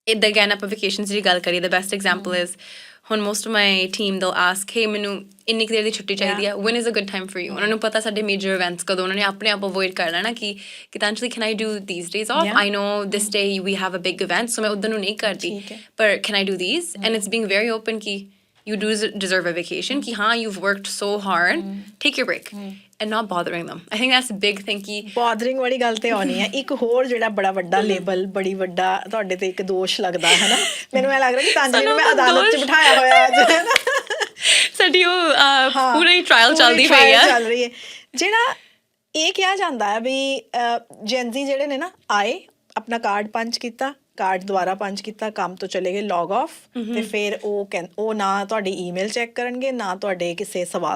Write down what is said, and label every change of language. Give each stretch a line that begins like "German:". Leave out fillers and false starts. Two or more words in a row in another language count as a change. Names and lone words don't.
Punjabi: vacations ਦੀ ਗੱਲ ਕਰੀਏ,
English: the best example is ਹੁਣ most of my team they'll ask hey
Punjabi: ਮੈਨੂੰ ਇੰਨੀ ਕੁ ਦੇਰ ਦੀ ਛੁੱਟੀ ਚਾਹੀਦੀ ਆ
English: when is a good time for you
Punjabi: ਉਹਨਾਂ ਨੂੰ ਪਤਾ ਸਾਡੇ ਮੇਜਰ ਇਵੈਂਟਸ ਕਦੋਂ ਉਹਨਾਂ ਨੇ ਆਪਣੇ ਆਪ ਅਵੋਇਡ ਕਰ ਲੈਣਾ ਕਿ
English: Gitanjali can I do these days off I know this day we have a big event so
Punjabi: ਮੈਂ ਉਦੋਂ ਨੂੰ ਨਹੀਂ ਕਰਦੀ ਪਰ
English: can I do these and it's being very open ਕਿ you do deserve a vacation
Punjabi: ਕਿ ਹਾਂ
English: you've worked so hard take your break and not bothering them I think that's a big thing ਕਿ
Punjabi: bothering ਵਾਲੀ ਗੱਲ ਤੇ ਆਉਣੀ ਹੈ ਇੱਕ ਹੋਰ ਜਿਹੜਾ ਬੜਾ ਵੱਡਾ ਲੇਬਲ ਬੜੀ ਵੱਡਾ ਤੁਹਾਡੇ ਤੇ ਇੱਕ ਦੋਸ਼ ਲੱਗਦਾ ਹੈ ਨਾ ਮੈਨੂੰ ਇਹ ਲੱਗ ਰਿਹਾ ਕਿ Gitanjali ਨੂੰ ਮੈਂ ਅਦਾਲਤ 'ਚ ਬਿਠਾਇਆ ਹੋਇਆ ਅੱਜ ਹੈ ਨਾ ਸਾਡੀ ਉਹ ਪੂਰੀ ਟ੍ਰਾਇਲ ਚੱਲਦੀ ਪਈ ਆ ਚੱਲ ਰਹੀ ਹੈ ਜਿਹੜਾ ਇਹ ਕਿਹਾ ਜਾਂਦਾ ਹੈ ਵੀ ਜੈਨਜ਼ੀ ਜਿਹੜੇ ਨੇ ਨਾ ਆਏ ਆਪਣਾ
English: card punch
Punjabi: ਕੀਤਾ
English: card
Punjabi: ਕੀਤਾ ਕੰਮ ਤੋਂ ਚਲੇ ਗਏ
English: log off
Punjabi: ਤੇ ਫਿਰ ਉਹ ਨਾ ਤੁਹਾਡੀ ਈਮੇਲ ਚੈੱਕ ਕਰਨਗੇ ਨਾ ਤੁਹਾਡੇ ਕਿਸੇ ਸਵਾਲ